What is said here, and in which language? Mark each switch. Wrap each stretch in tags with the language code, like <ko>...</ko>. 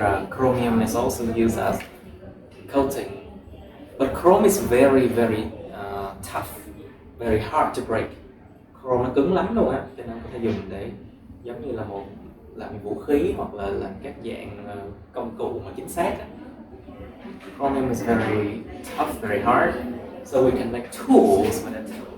<en>Chromium is also used as coating. But chrome is very tough, very hard to break.</en> <vi>Chrome nó cứng lắm luôn á, cho nên có thể dùng để giống như là làm vũ khí hoặc là làm các dạng công cụ mà chính xác.</vi> <en>Chromium is very tough, very hard, so we can make tools with it.</en>